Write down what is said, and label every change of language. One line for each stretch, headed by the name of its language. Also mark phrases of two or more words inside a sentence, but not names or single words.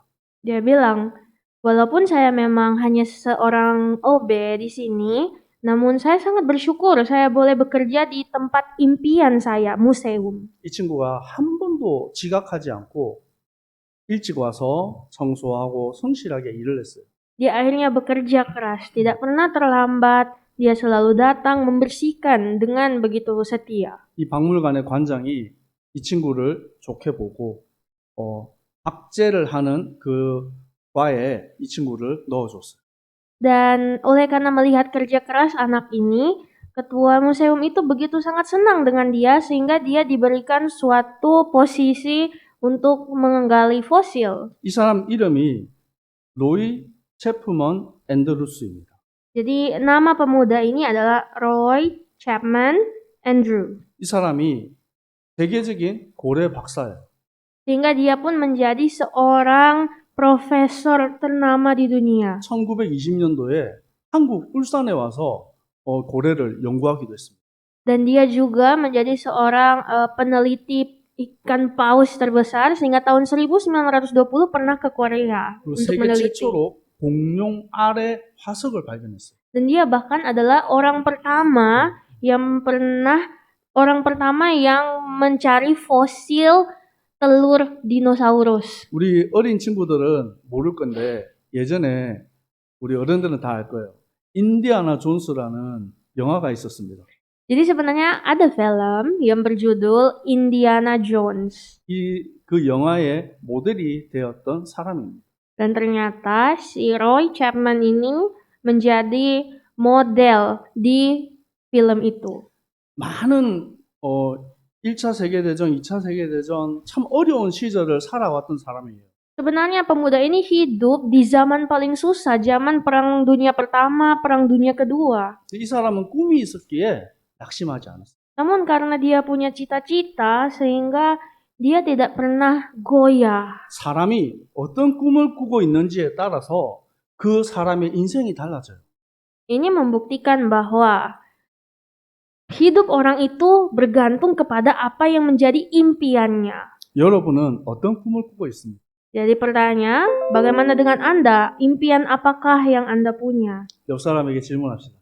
Indonesian: Dia bilang, walaupun saya memang hanya seorang OB di sini, namun saya sangat bersyukur saya boleh bekerja di tempat impian saya, museum.
Korean: 이 친구가 한 번도 지각하지 않고 일찍 와서 청소하고 성실하게 일을 했어요.
Indonesian: Dia akhirnya bekerja keras, tidak pernah terlambat. Dia selalu datang membersihkan dengan begitu setia.
Korean: 이 박물관의 관장이 이 친구를 좋게 보고 박제를 하는 그 과에 이 친구를 넣어줬어요.
Indonesian: Dan oleh karena melihat kerja keras anak ini, ketua museum itu begitu sangat senang dengan dia sehingga dia diberikan suatu posisi untuk menggali fosil.
Korean: 이 사람 이름이 로이 체프먼 앤드루스입니다.
Indonesian: Jadi nama pemuda ini adalah Roy Chapman Andrew.
Korean: 이 사람이 세계적인 고래 박사예요.
Indonesian: Sehingga dia pun menjadi seorang profesor ternama di dunia.
Korean: 1920년도에 한국 울산에 와서 고래를 연구하기도 했습니다.
Indonesian: Dan dia juga menjadi seorang peneliti ikan paus terbesar sehingga tahun 1920 pernah ke Korea untuk
Korean: 세계
Indonesian: meneliti.
Korean: 최초로 공룡 알의 화석을 발견했어요.
Indonesian: Dan dia bahkan adalah orang pertama yang mencari fosil telur dinosaurus.
Korean: 우리 어린 친구들은 모를 건데 예전에 우리 어른들은 다 알 거예요. 인디아나 존스라는 영화가 있었습니다.
Indonesian: Jadi sebenarnya ada film yang berjudul Indiana Jones.
Korean: 그 영화의 모델이 되었던 사람입니다.
Indonesian: Dan ternyata si Roy Chapman ini menjadi model di film itu.
Korean: 많은 1차 세계대전, 2차 세계대전 참 어려운 시절을 살아왔던 사람이에요.
Indonesian: Sebenarnya pemuda ini hidup di zaman paling susah, zaman Perang Dunia Pertama, Perang Dunia Kedua.
Korean: 이 사람은 꿈이 있었기에 낙심하지 않았어요.
Indonesian: Namun karena dia punya cita-cita sehingga dia tidak pernah goyah.
Korean: 사람이 어떤 꿈을 꾸고 있는지에 따라서 그 사람의 인생이 달라져요.
Indonesian: Ini membuktikan bahwa hidup orang itu bergantung kepada apa yang menjadi impiannya.
Korean: 여러분은 어떤 꿈을 꾸고 있습니까?
Indonesian: Jadi pertanyaan, bagaimana dengan Anda? Impian apakah yang Anda punya?
Korean: 옆 사람에게 질문합시다.